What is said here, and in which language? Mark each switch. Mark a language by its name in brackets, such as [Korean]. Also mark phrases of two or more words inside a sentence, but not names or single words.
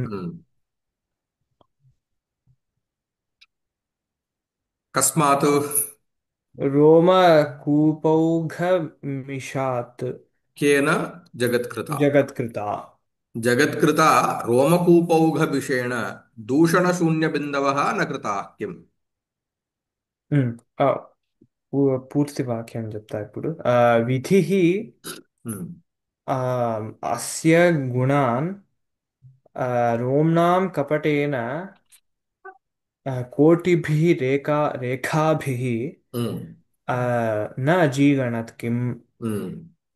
[Sanskrit] हम्म। कस्मात् रोमकूपौघमिषात् केन जगत्कृता। जगत्कृता। जगत्कृता रोमकूपौघविषेण दूषणशून्यबिन्दवः न कृताः किम्। [Telugu] ఉమ్, ఆ, పూర్తి వాక్యం చెప్తా ఇప్పుడు విధి हम्म, [Sanskrit] అస్య గుణాన్ रोम्णां कपटेन कोटिभिः रेखाभिः हम्म, न अजीगणत् किम्। हम्म।